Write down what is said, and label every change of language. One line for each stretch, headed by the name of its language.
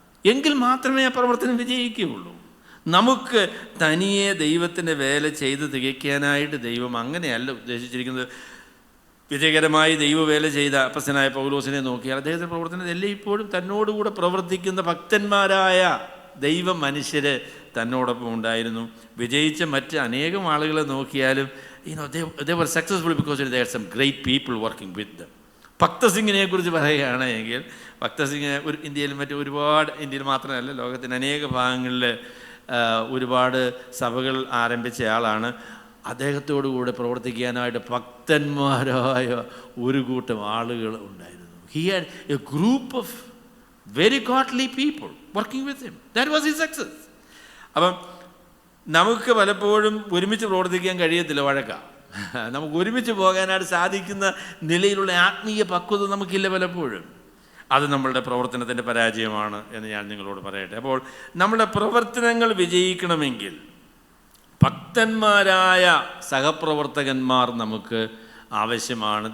Malayalam: എങ്കിൽ മാത്രമേ ആ പ്രവർത്തനം വിജയിക്കുകയുള്ളൂ. നമുക്ക് തനിയെ ദൈവത്തിൻ്റെ വേല ചെയ്ത് തികയ്ക്കാനായിട്ട് ദൈവം അങ്ങനെയല്ല ഉദ്ദേശിച്ചിരിക്കുന്നത്. വിജയകരമായി ദൈവവേല ചെയ്ത അപ്പസ്തലനായ പൗലോസിനെ നോക്കിയാൽ അദ്ദേഹത്തിൻ്റെ പ്രവർത്തനത്തിൽ എല്ലായ്പ്പോഴും തന്നോടുകൂടെ പ്രവർത്തിക്കുന്ന ഭക്തന്മാരായ ദൈവ മനുഷ്യർ തന്നോടൊപ്പം ഉണ്ടായിരുന്നു. വിജയിച്ച മറ്റ് അനേകം ആളുകളെ നോക്കിയാലും
English: they were successful because there are some great people working with them.
Malayalam: ഭക്തസിംഗിനെ കുറിച്ച് പറയുകയാണെങ്കിൽ, ഭക്തസിംഗ് ഇന്ത്യയിൽ ഇന്ത്യയിൽ മാത്രമല്ല ലോകത്തിൻ്റെ അനേക ഭാഗങ്ങളിൽ ഒരുപാട് സഭകൾ ആരംഭിച്ച ആളാണ്. അദ്ദേഹത്തോടുകൂടെ പ്രവർത്തിക്കാനായിട്ട് ഭക്തന്മാരായ ഒരു കൂട്ടം ആളുകൾ ഉണ്ടായിരുന്നു.
English: He had a group of very godly people working with him. That was his success.
Malayalam: അപ്പം നമുക്ക് പലപ്പോഴും ഒരുമിച്ച് പ്രവർത്തിക്കാൻ കഴിയത്തില്ല, വഴക്കാം. നമുക്ക് ഒരുമിച്ച് പോകാനായിട്ട് സാധിക്കുന്ന നിലയിലുള്ള ആത്മീയ പക്വത നമുക്കില്ല പലപ്പോഴും. അത് നമ്മളുടെ പ്രവർത്തനത്തിൻ്റെ പരാജയമാണ് എന്ന് ഞാൻ നിങ്ങളോട് പറയട്ടെ. അപ്പോൾ നമ്മുടെ പ്രവർത്തനങ്ങൾ വിജയിക്കണമെങ്കിൽ ഭക്തന്മാരായ സഹപ്രവർത്തകന്മാർ നമുക്ക് ആവശ്യമാണ്.